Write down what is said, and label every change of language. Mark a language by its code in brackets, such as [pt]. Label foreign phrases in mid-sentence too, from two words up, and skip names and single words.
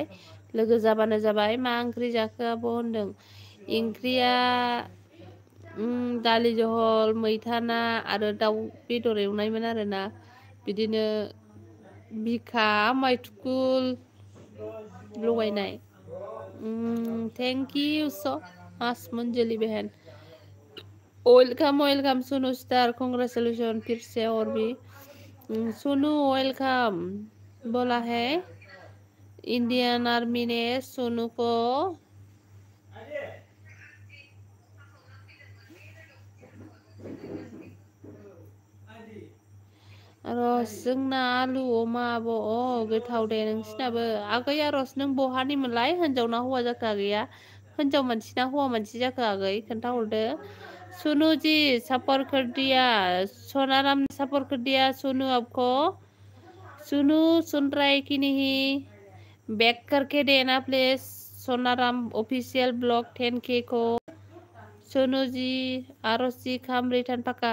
[brx] लोगो जाबानो जाबाय। मा ओंख्रि जाखो आब' होनदों। ओंख्रिया दालि जहल, मैथा ना आरो दाउ बेदर एवनायमोन आरो ना। बिदिनो बिखा मैथुकुल लगायनाय। [en] thank you so much मंजलि बहन। welcome welcome Sonu star, congratulation [hi] फिर से। और भी सोनू वेलकम बोला है इंडियन आर्मी ने सोनू को। [brx] आरज जोंना आलु अमा आब'। गोथाव दे नोंसिनाबो। आगै आरज नों बहानिमोनलाय? हिनजाव ना हौवा जाखो आगैया? हिनजाव मानसि ना हौवा मानसि जाखो आगै? खोन्थाहरदो। [hi] सोनू जी सपोर्ट कर दिया, सोनाराम ने सपोर्ट कर दिया सोनू आपको। सोनू सुन रहा है कि नहीं? बैक करके देना प्लीज सोनाराम ऑफिशियल ब्लॉग 10K को। सोनू जी आरज जी खाम रिटर्न पक्का।